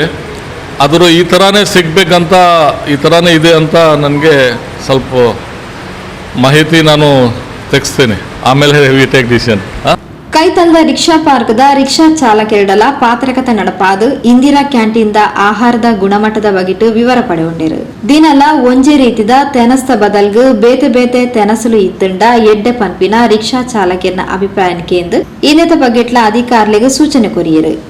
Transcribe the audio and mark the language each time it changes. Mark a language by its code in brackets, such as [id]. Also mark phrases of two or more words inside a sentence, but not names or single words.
[kn] ಆದರೂ ಈ ಥರನೇ ಸಿಗಬೇಕಂತ, ಈ ಥರನೇ ಇದೆ ಅಂತ ನನಗೆ ಸ್ವಲ್ಪ ಮಾಹಿತಿ ನಾನು ತೆಗೆಸ್ತೀನಿ. [en] ಆಮೇಲೆ we take decision. [tcy] ಕೈತಲ್ದ ರಿಕ್ಷಾ ಪಾರ್ಕ್ದ ರಿಕ್ಷಾ ಚಾಲಕರಿಡಲ ಪಾತ್ರಕತೆ ನಡಪಾದು ಇಂದಿರಾ ಕ್ಯಾಂಟೀನ್ ಆಹಾರದ ಗುಣಮಟ್ಟದ ಬಗೆಟು ವಿವರ ಪಡೆಯುಂಡಿರು. ದಿನಲ ಒಂಜೆ ರೀತಿದ ತೆನಸ್ತ ಬದಲ್ಗು ಬೇತೆ ಬೇತೆ ತೆನಸುಲು ಇತ್ತುಂಡ ಎಡ್ಡೆ ಪನ್ಪಿನ ರಿಕ್ಷಾ ಚಾಲಕರಿನ ಅಭಿಪ್ರಾಯಕ್ಕೆ ಇನ್ನಿತ ಬಗೆಟ್ಲ ಅಧಿಕಾರಿಗಳಿಗೆ ಸೂಚನೆ ಕೊರಿಯರು.